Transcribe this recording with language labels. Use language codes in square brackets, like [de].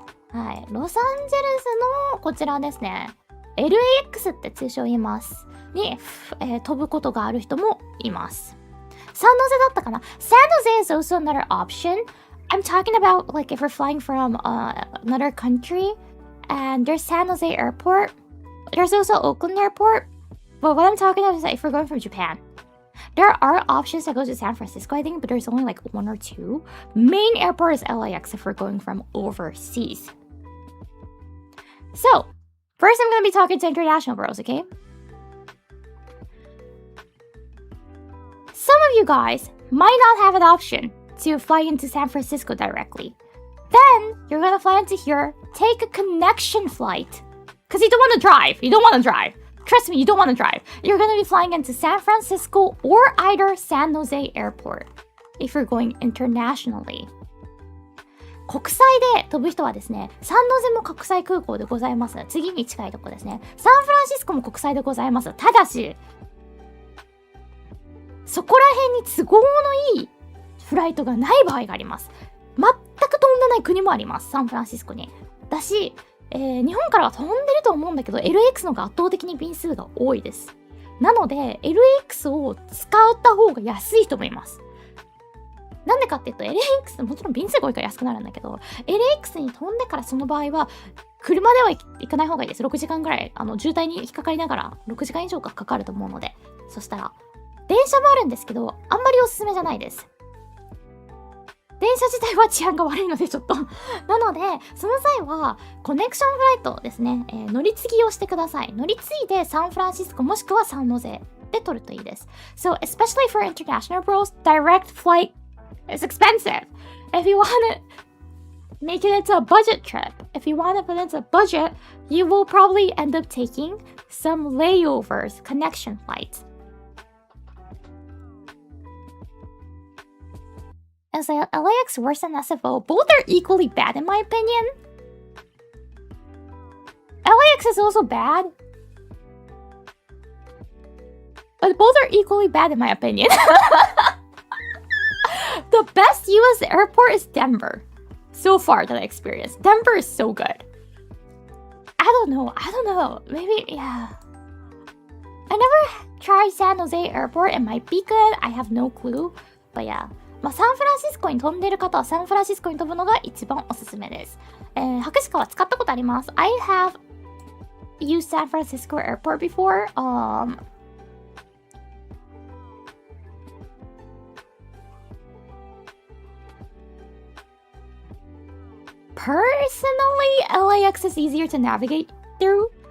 [ja] はい、ロサンゼルスのこちらですね。LAX って通称言います。に、飛ぶことがある人もいます。サンノゼだったかな？ [en] San Jose is also another option. I'm talking about like if we're flying from another country and there's San Jose Airport. There's also Oakland Airport. But what I'm talking about is that if we're going from Japan, there are options that go to San Francisco, I think, but there's only like one or two. Main airport is LAX if we're going from overseas. So, first I'm going to be talking to international bros, okay? Some of you guys might not have an option to fly into San Francisco directly. Then, you're going to fly into here, take a connection flight. Because you don't want to drive. You don't want to drive. Trust me, you don't want to drive. You're going to be flying into San Francisco or either San Jose Airport if you're going internationally. [ja] 国際で飛ぶ人はですね、サンノゼも国際空港でございます。次に近いとこですね。サンフランシスコも国際でございます。ただし、そこら辺に都合のいいフライトがない場合があります。全く飛んでない国もあります。サンフランシスコに。だし、日本からは飛んでると思うんだけど LAX の方が圧倒的に便数が多いです。なので LAX を使った方が安いと思います。なんでかっていうと LAX もちろん便数が多いから安くなるんだけど LAX に飛んでからその場合は車では行かない方がいいです。 6時間ぐらい渋滞に引っかかりながら6時間以上かかると思うので、そしたら電車もあるんですけどあんまりおすすめじゃないです。電車自体は治安が悪いのでちょっとなのでその際はコネクションフライトですね、乗り継ぎをしてください。乗り継いでサンフランシスコもしくはサンノゼで取るといいです。 [en] So especially for international bros, direct flight is expensive. If you want to make it into a budget trip, if you want to put it into a budget, you will probably end up taking some layovers, connection flights. Is LAX worse than SFO? Both are equally bad in my opinion. LAX is also bad. But both are equally bad in my opinion. The best US airport is Denver. So far that I experienced. Denver is so good. I don't know. Maybe, yeah. I never tried San Jose Airport. It might be good. I have no clue. But yeah. [ja] まあ、サンフランシスコに飛んでいる方はサンフランシスコに飛ぶのが一番おすすめです。博士課は使ったことあります。 [en] I have used San Francisco Airport before. Personally, LAX is easier to navigate through.